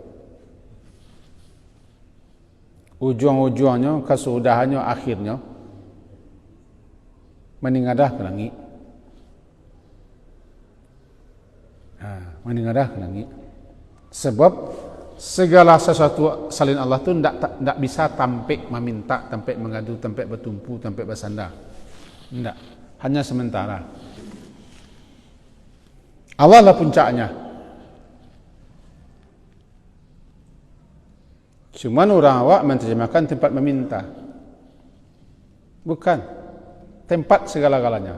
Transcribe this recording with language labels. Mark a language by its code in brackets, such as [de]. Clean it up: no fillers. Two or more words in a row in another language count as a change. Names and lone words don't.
[id] Ujung-ujungnya, kesudahannya, akhirnya meningadah ke langit. Meningadah ke langit. Sebab segala sesuatu selain Allah tu tidak bisa tampik meminta, tampik mengadu, tampik bertumpu, tampik bersandar. Tidak. Hanya sementara. Allah lah puncaknya. Cuma orang awak menerjemahkan tempat meminta. Bukan. Tempat segala-galanya.